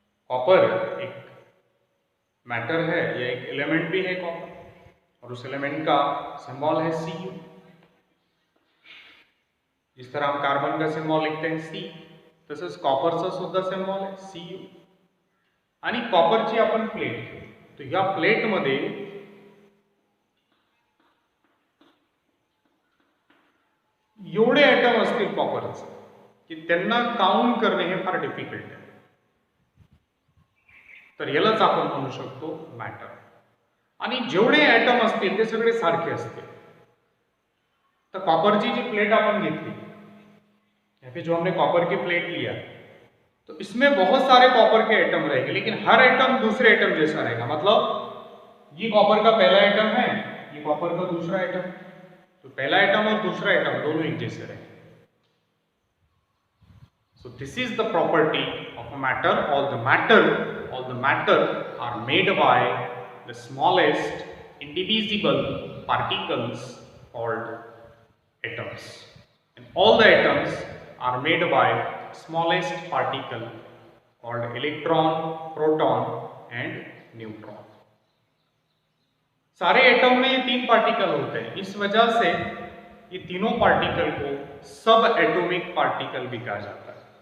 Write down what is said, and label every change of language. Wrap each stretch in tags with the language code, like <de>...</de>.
<hi>Copper एक matter है, या एक एलिमेंट भी है कॉपर, और उस एलिमेंट का सिंबल है Cu। जिस तरह हम कार्बन का सिंबल लिखते हैं C,</hi> <mr>तसंच कॉपरचा सुद्धा सिंबल आहे Cu। आणि कॉपरची आपण प्लेट घेऊ, तर या प्लेटमध्ये एवढे ॲटम असतील कॉपरचे की त्यांना काउंट करणे हे फार डिफिकल्ट आहे। तर यालाच आपण म्हणू शकतो मॅटर। आणि जेवढे ॲटम असतील ते सगळे सारखे असतील। तर कॉपरची जी प्लेट अपन घेतली,</mr> <hi>यहाँ पे जो हमने कॉपर की प्लेट लिया, तो इसमें बहुत सारे कॉपर के एटम रहेंगे, लेकिन हर एटम दूसरे एटम जैसा रहेगा। मतलब ये कॉपर का पहला एटम है, ये कॉपर का दूसरा एटम, तो पहला एटम और दूसरा एटम दोनों एक जैसे रहेंगे।</hi> <en>So this is the property of a matter. All the matter are made by the smallest indivisible particles called atoms, and all the atoms are made by smallest particle called electron, proton and neutron.</en> <hi>सारे atom में ये तीन particle होते हैं, इस वजह से ये तीनों पार्टिकल को सब एटॉमिक पार्टिकल भी कहा जाता है।</hi>